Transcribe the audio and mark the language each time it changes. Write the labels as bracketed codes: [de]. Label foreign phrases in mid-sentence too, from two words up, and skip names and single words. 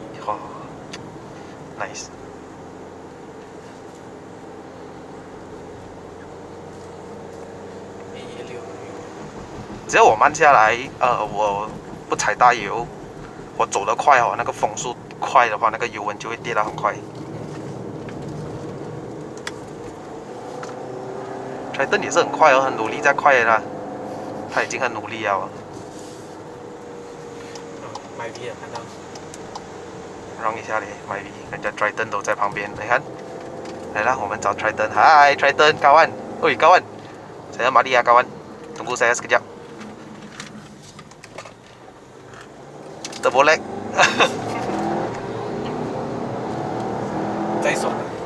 [zh] 哇 ，nice。只要我慢下来，我不踩大油，我走得快哦，那个风速快的话，那个油温就会跌得很快。Triton 也是很快哦，很努力在快的啦，他已经很努力了。麦 V 啊，看到。让一下嘞，麦 V， 人家 Triton 都在旁边，你看，来了，我们找 Triton， 嗨 Triton kawan， [ms] oi kawan， saya mari ya kawan， tunggu saya sekejap。 [en] Double lag。 [zh] 在手。